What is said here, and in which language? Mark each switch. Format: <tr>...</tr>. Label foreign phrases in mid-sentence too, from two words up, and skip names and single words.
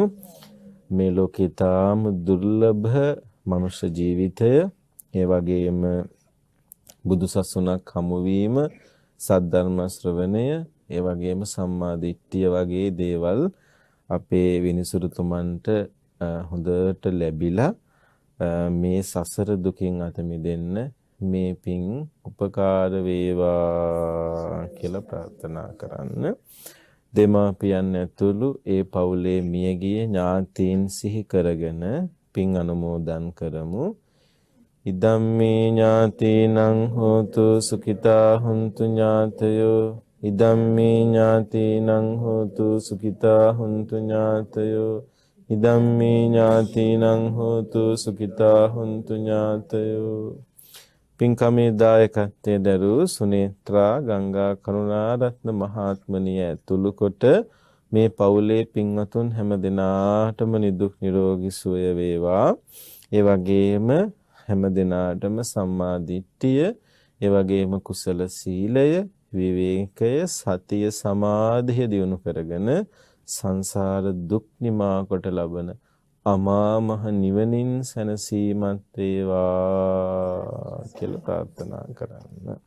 <si>මේ ලෝකේ තාම දුර්ලභ මනුෂ්‍ය ජීවිතය ඒ වගේම බුදුසසුනක් හමු වීම සද්ධර්ම ශ්‍රවණය ඒ වගේම සම්මා දිට්ඨිය වගේ දේවල් අපේ විනිසුරුතුමන්ට හොඳට ලැබිලා මේ සසර දුකින් අත මිදෙන්න මේ පින් උපකාර වේවා කියලා ප්‍රාර්ථනා කරන්න. දෙමාපියන් ඇතුළු ඒ පවුලේ මියගිය ඥාතීන් සිහි කරගෙන පින් අනුමෝදන් කරමු.</si> <pi>ඉදම්මේ ඥාතීනං හෝතු සුඛිතා හුන්තු ඥාතයෝ ඉදම්මේ ඥාතීනං හෝතු සුඛිතා හුන්තු ඥාතයෝ ඉදම්මේ ඥාතීනං හෝතු සුඛිතා හුන්තු ඥාතයෝ.</pi> <si>පින්කමේ දායකත්වයේ දරූ සුනේත්‍රා ගංගා කරුණාරත්න මහත්මනිය ඇතුළු කොට මේ පවුලේ පින්වතුන් හැම දිනාටම නිදුක් නිරෝගී සුවය වේවා. ඒ වගේම හැම දිනාටම සම්මා දිට්ඨිය, ඒ වගේම කුසල සීලය, විවේකය, සතිය, සමාධිය දියුණු කරගෙන සංසාර දුක් නිමා කොට ලබන අමා මහ නිවනින් සැනසීමත් වේවා කියලා ප්‍රාර්ථනා කරන්න.</si>